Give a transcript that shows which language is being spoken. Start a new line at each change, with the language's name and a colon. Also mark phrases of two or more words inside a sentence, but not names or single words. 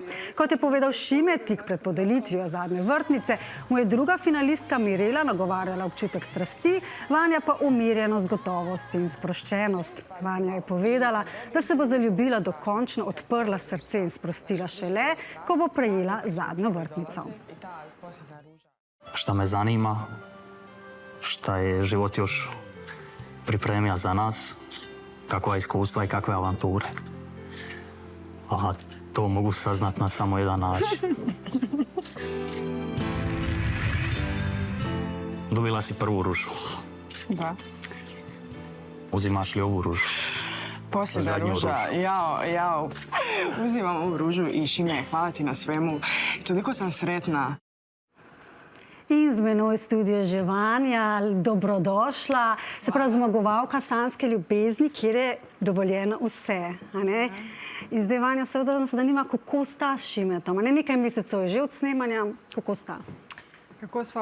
Slovenian: Kot je povedal Šimet tik pred podelitvijo zadnje vrtnice, mu je druga finalistka Mirela nagovarjala občutek strasti, Vanja pa umirjenost, gotovost in sproščenost. Vanja je povedala, da se bo zaljubila dokončno odprla srce in sprostila šele, ko bo prejela zadnjo vrtnico.
Croatian: Šta me zanima, šta je život još pripremio za nas, kakva iskustva i kakve avanture. A to mogu saznat na samo jedan način. Dobila si prvu ružu. Da. Uzimaš li ovu ružu? Posljedna ruža. Ja uzimam ovu ružu i Šime, hvala ti na svemu. Toliko sam sretna.
Slovenian: In z menoj v studiu že Vanja, dobrodošla. Se pravi, zmagovalka sanske ljubezni, kjer je dovoljeno vse. In zdaj, Vanja, seveda nas zanima, kako sta s Šimetom. Nekaj mesecev je že od snemanja, kako sta? Kako sva?